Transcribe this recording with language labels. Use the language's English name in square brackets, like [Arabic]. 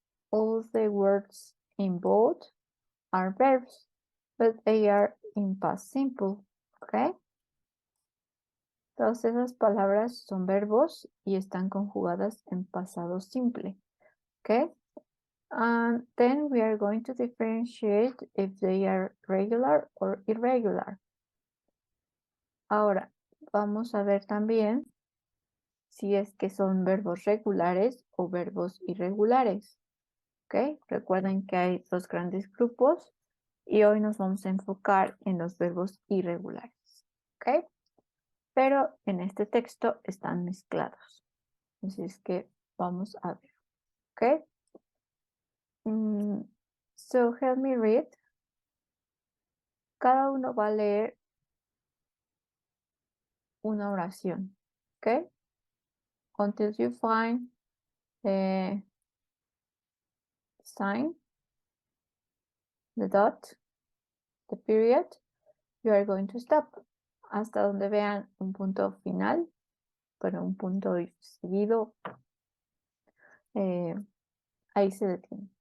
[English] All the words in bold are verbs, but they are in past simple. [Spanish] ¿Ok? Todas esas palabras son verbos y están conjugadas en pasado simple. ¿Ok? [English] And then we are going to differentiate if they are regular or irregular. [Spanish] Ahora, vamos a ver también si es que son verbos regulares o verbos irregulares. ¿Ok? Recuerden que hay dos grandes grupos y hoy nos vamos a enfocar en los verbos irregulares. ¿Ok? Pero en este texto están mezclados. Así es que vamos a ver. ¿Ok? [English] So help me read. [Spanish] Cada uno va a leer una oración. ¿Ok? [English] Until you find the sign, the dot, the period, you are going to stop. [Spanish] Hasta donde vean un punto final, pero un punto seguido, ahí se detiene.